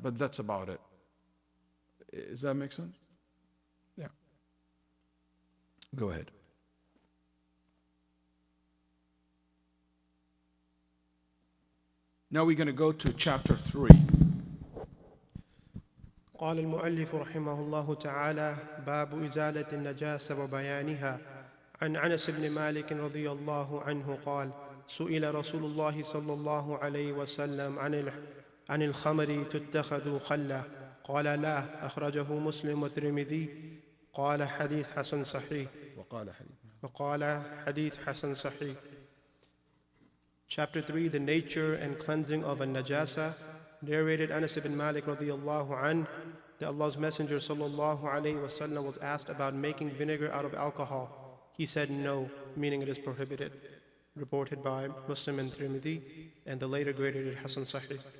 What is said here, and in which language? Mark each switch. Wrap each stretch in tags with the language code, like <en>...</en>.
<en>But that's about it. Does that make sense? Yeah. Go ahead. Now we're going to go to chapter 3.</en> <ar>قال المؤلف رحمه الله تعالى باب إزالة النجاسة وبيانها عن أنس بن مالك رضي الله عنه قال سئل رسول الله صلى الله عليه وسلم عن الخمر تتخذ خلا قال لا أخرجه مسلم والترمذي قال حديث حسن صحيح وقال حديث حسن صحيح.</ar> <en>Chapter 3, the nature and cleansing of al-najasa. Narrated Anas ibn Malik radiyallahu anhu that Allah's Messenger sallallahu alayhi wasallam was asked about making vinegar out of alcohol. He said no, meaning it is prohibited. Reported by Muslim and Tirmidhi, and the later graded it Hasan Sahih.</en>